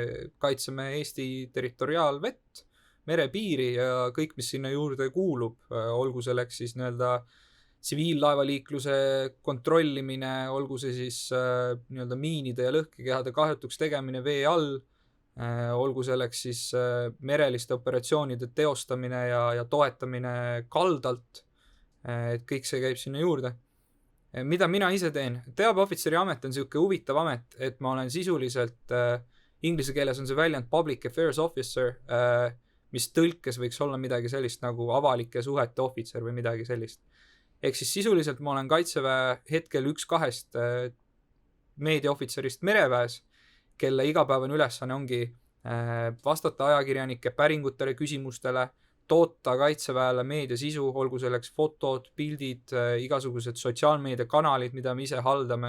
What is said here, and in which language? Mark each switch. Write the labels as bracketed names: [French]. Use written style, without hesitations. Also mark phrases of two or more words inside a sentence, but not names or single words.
[Estonian] kaitseme Eesti territoriaalvett, merepiiri ja kõik, mis sinna juurde kuulub, olgu selleks siis nii-öelda tsiviillaevaliikluse kontrollimine, olgu see siis nii-öelda miinide ja lõhkekehade kahjutuks tegemine vee all, olgu selleks siis mereliste operatsioonide teostamine ja toetamine kaldalt, et kõik see käib sinna juurde. Mida mina ise teen? Teabeohvitseri amet on siuke huvitav amet, et ma olen sisuliselt, inglise keeles on see väljend [English] public affairs officer, [Estonian] mis tõlkes võiks olla midagi sellist nagu avalike suhete ohvitser või midagi sellist. Ehk siis sisuliselt ma olen Kaitseväe hetkel 1-2 meediaohvitserist mereväes, kelle igapäevane ülesanne ongi vastata ajakirjanike päringutele, küsimustele, toota Kaitseväele meediasisu, olgu selleks fotod, pildid, igasugused sotsiaalmeediakanalid, mida me ise haldame.